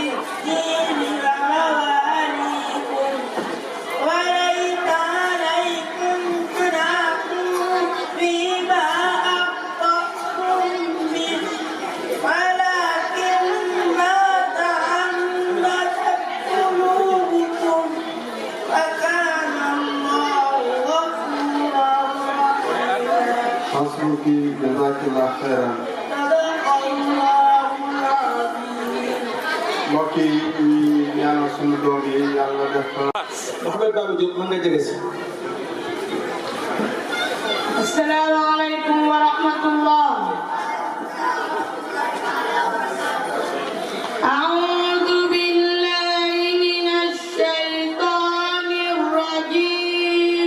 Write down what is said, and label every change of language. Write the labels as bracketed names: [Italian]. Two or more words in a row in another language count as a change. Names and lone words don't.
[Arabic] الدين ومواليكم وليس عليكم جناح فيما أخطأتم به ولكن ما تعمدت قلوبكم وكان الله غفورا رحيما. حسبك جزاك الله خيرا. صدق الله العظيم. [Wolof] mbokk yi ñu ñaanal sunu doom yi yàlla def Mouhamed Baba Diop mën nga jege si. [Arabic] السلام عليكم ورحمة الله. أعوذ بالله من الشيطان الرجيم.